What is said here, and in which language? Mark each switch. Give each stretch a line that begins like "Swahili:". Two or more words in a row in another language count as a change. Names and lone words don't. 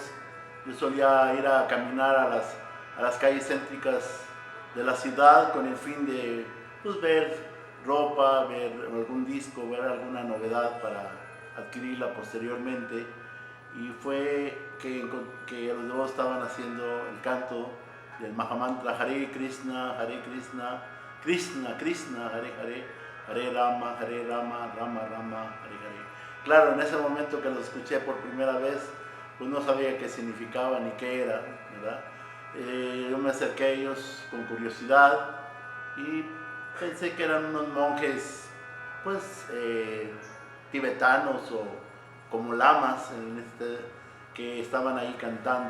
Spanish: Yo solía ir a caminar a las calles céntricas de la ciudad con el fin de pues, ver ropa, ver algún disco, ver alguna novedad para adquirirla posteriormente. Y fue que los devotos estaban haciendo el canto del Mahamantra
Sanskrit: हरे कृष्ण कृष्ण कृष्ण हरे हरे हरे राम राम राम हरे हरे.
Spanish: Claro, en ese momento que lo escuché por primera vez, pues no sabía qué significaba ni qué era, ¿verdad? Yo me acerqué a ellos con curiosidad y pensé que eran unos monjes, pues, tibetanos o como lamas que estaban ahí cantando.